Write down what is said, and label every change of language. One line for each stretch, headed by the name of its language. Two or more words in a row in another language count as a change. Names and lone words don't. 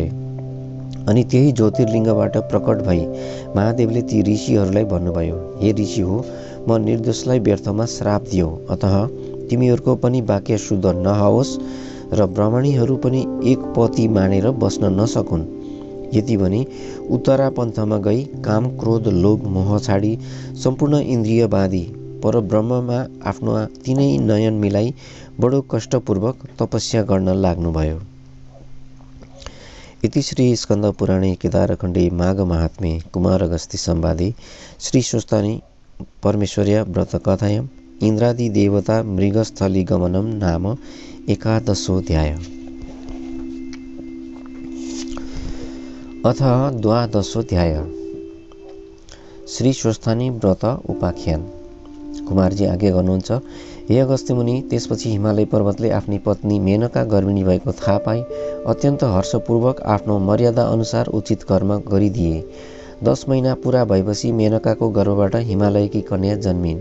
Nepali: अनि त्यही ज्योतिर्लिङ्गबाट प्रकट भई महादेवले ती ऋषिहरूलाई भन्नुभयो, हे ऋषि हो, म निर्दोषलाई व्यर्थमा श्राप दियो, अतः तिमीहरूको पनि वाक्य शुद्ध नहोस् र ब्राह्मणीहरू पनि एक पति मानेर बस्न नसकुन्। यति भनी उत्तरा पन्थमा गई काम, क्रोध, लोभ, मोह छाडी सम्पूर्ण इन्द्रियवादी परब्रह्ममा आफ्नो तीनै नयन मिलाई बडो कष्टपूर्वक तपस्या गर्न लाग्नुभयो।
Sanskrit: इति श्री स्कन्द पुराणे केदारखण्डे माघ महात्म्ये कुमार अगस्त्य संवादे श्री स्वस्तानि परमेश्वर्या व्रत कथायां इन्द्रादि देवता मृगस्थली गमनम नाम एकादशोऽध्याय। अथ द्वादशोऽध्याय। श्री स्वस्थानी व्रत उपाख्यान।
Nepali: कुमारजी आज्ञा गर्नुहुन्छ, हे अगस्त्य मुनि, त्यसपछि हिमालय पर्वतले आफ्नी पत्नी मेनका गर्भिणी भएको थाहा पाई अत्यन्त हर्षपूर्वक आफ्नो मर्यादा अनुसार उचित कर्म गरिदिए। 10 महिना पुरा भएपछि मेनकाको गर्भबाट हिमालयकी कन्या जन्मिन्।